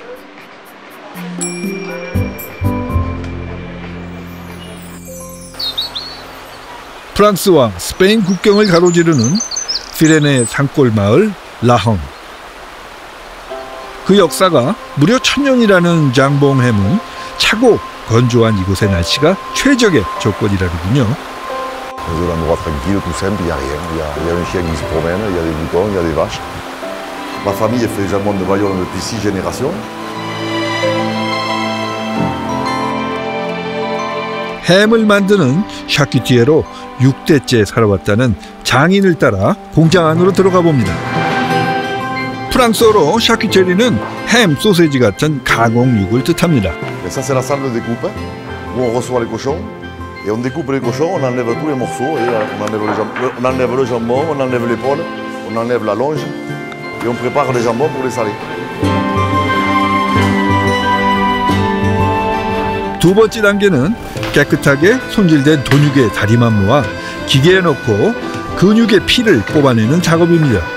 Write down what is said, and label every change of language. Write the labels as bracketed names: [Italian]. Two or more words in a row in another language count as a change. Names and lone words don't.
[Korean] 프랑스와 스페인 국경을 가로지르는 피레네 산골 마을 라헝. 그 역사가 무려 1000년이라는 장봉햄은 차고 건조한 이곳의 날씨가 최적의 조건이라더군요. [French] Dans un endroit tranquille, tout simple, il n'y a rien. Il y a un chien qui se promène, il y a des moutons, il y a des vaches. Ma famille fait jambon de Bayonne depuis 6 générations. [Korean] 햄을 만드는 샤키티에로 6대째 살아왔다는 장인을 따라 공장 안으로 들어가 봅니다. 프랑스어로 샤키테리는 햄, 소세지 같은 가공육을 뜻합니다. [French] Ça c'est la salle de découpe où on reçoit les cochons et on découpe les cochons, on enlève tous les morceaux et on enlève le jambon, on enlève l'épaule, on enlève la longe et on prépare les jambons pour les saler. [Korean] 두 번째 단계는 깨끗하게 손질된 돈육의 다리만 모아 기계에 넣고 근육의 피를 뽑아내는 작업입니다.